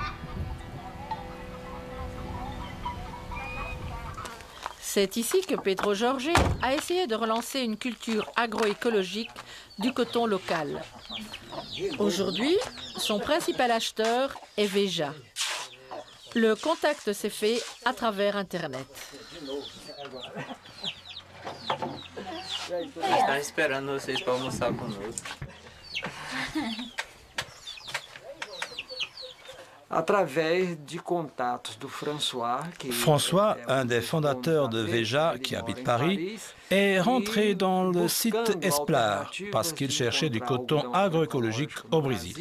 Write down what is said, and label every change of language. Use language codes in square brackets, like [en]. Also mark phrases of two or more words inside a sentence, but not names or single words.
[fr] C'est ici que Pedro Jorge a essayé de relancer une culture agroécologique du coton local. Aujourd'hui, son principal acheteur est Veja. Le contact s'est fait à travers Internet. [pt] Estamos esperando vocês para almoçar conosco. [fr] François, un des fondateurs de Veja qui habite Paris, est rentré dans le site Esplar parce qu'il cherchait du coton agroécologique au Brésil.